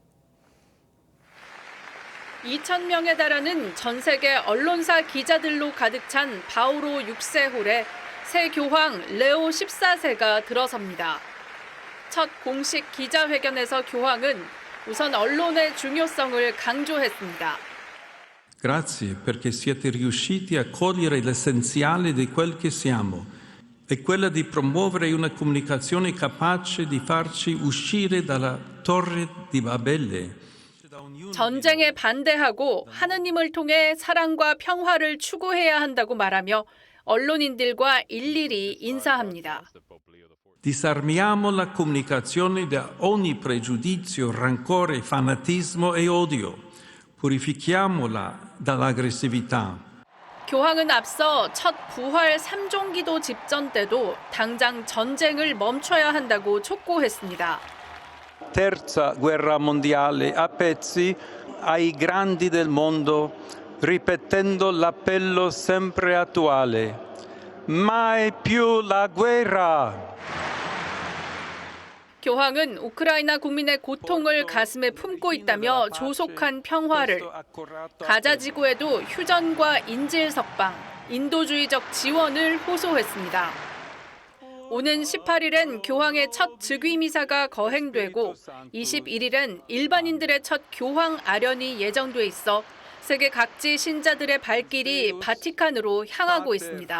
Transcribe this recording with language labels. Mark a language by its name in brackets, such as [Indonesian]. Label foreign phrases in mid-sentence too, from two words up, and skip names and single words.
[Korean] 2,000명에 달하는 전 세계 언론사 기자들로 가득 찬 바오로 6세 홀에 새 교황 레오 14세가 들어섭니다. 첫 공식 기자회견에서 교황은 우선 언론의 중요성을 강조했습니다. [Italian] Grazie perché siete riusciti a cogliere l'essenziale di quel che siamo, è quella di promuovere una comunicazione capace di farci uscire dalla torre di Babele. [Korean] 전쟁에 반대하고 하느님을 통해 사랑과 평화를 추구해야 한다고 말하며 언론인들과 일일이 인사합니다. [Italian] Disarmiamo la comunicazione da ogni pregiudizio, rancore, fanatismo e odio. Purifichiamola dall'aggressività. [Korean] 교황은 앞서 첫 부활 3종 기도 집전 때도 당장 전쟁을 멈춰야 한다고 촉구했습니다. [Italian] Terza guerra mondiale a pezzi ai grandi del mondo, ripetendo l'appello sempre attuale. Mai più la guerra. [Korean] 교황은 우크라이나 국민의 고통을 가슴에 품고 있다며 조속한 평화를, 가자 지구에도 휴전과 인질 석방, 인도주의적 지원을 호소했습니다. 오는 18일엔 교황의 첫 즉위 미사가 거행되고 21일엔 일반인들의 첫 교황 아련이 예정돼 있어 세계 각지 신자들의 발길이 바티칸으로 향하고 있습니다.